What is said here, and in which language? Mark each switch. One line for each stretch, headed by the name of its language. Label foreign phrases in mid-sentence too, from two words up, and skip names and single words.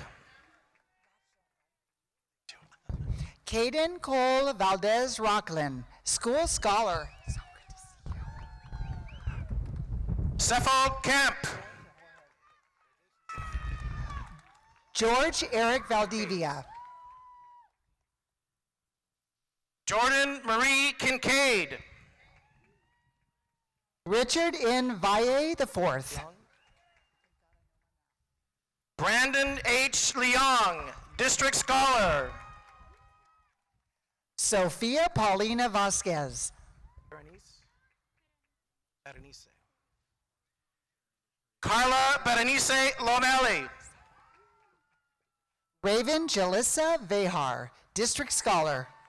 English: Caden Cole Valdez Rocklin, School Scholar. Cepho Kemp. George Eric Valdivia. Jordan Marie Kincaid. Richard N. Valle IV. Brandon H. Leong, District Scholar. Sophia Paulina Vasquez. Carla Berenice Lomelli. Raven Jalissa Vehar, District Scholar.